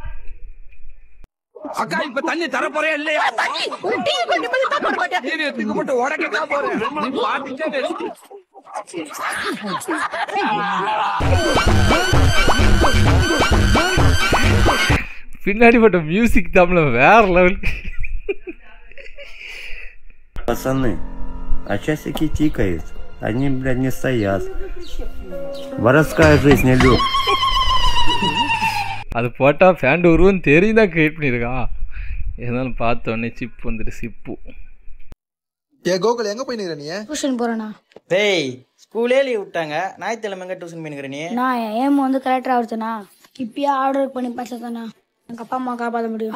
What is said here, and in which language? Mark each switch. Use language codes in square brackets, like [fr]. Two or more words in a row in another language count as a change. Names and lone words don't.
[ta] அக்கா இப்ப தண்ணி தர போறே இல்லையா? பின்னாடி போட்ட மியூசிக் தமிழ் வேற லெவல். [ru] Пацаны, а часики тикают, они, блядь, не стоят. Воровская жизнь, Илюх. [ta] அது போட்டால் ஃபேண்ட் உருவம் தெரியும் தான் கிரியேட் பண்ணியிருக்கான். இருந்தாலும் பார்த்தோன்னே சிப்பு வந்துட்டு சிப்பு. கோகுல் எங்க போய் நிக்கிற நீ? டியூஷன் போறேனா? டேய் ஸ்கூலே லீவ் விட்டாங்க, ஞாயிற்றுக்கிழமை எங்க டியூஷன் போய் நிக்கிற நீ? நான் ஏம் வந்து கலெக்டர் ஆகுதுனா இப்பயே ஆர்டர் பண்ணி படிச்சதானா எங்க அப்பா அம்மா காப்பாற்ற முடியும்.